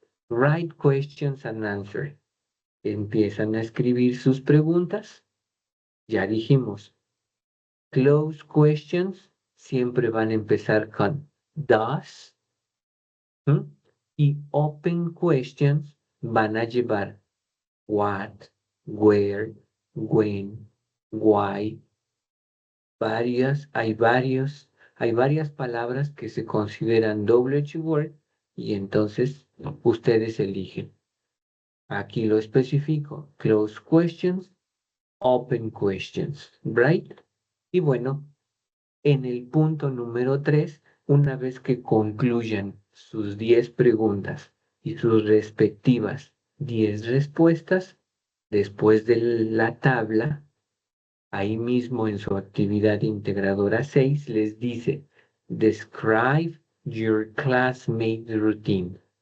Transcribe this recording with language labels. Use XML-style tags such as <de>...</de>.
<en>Write questions and answer.</en> <es>Empiezan a escribir sus preguntas. Ya dijimos, close questions siempre van a empezar con does. Y open questions van a llevar what, where, when, why. Hay varias palabras que se consideran WH word y entonces ustedes eligen. Aquí lo especifico.</es> <en>Close questions, open questions, right?</en> <es>Y bueno, en el punto número 3, una vez que concluyan sus 10 preguntas y sus respectivas 10 respuestas, después de la tabla, ahí mismo en su actividad integradora 6, les dice,</es> <en>describe your classmate routine.</en>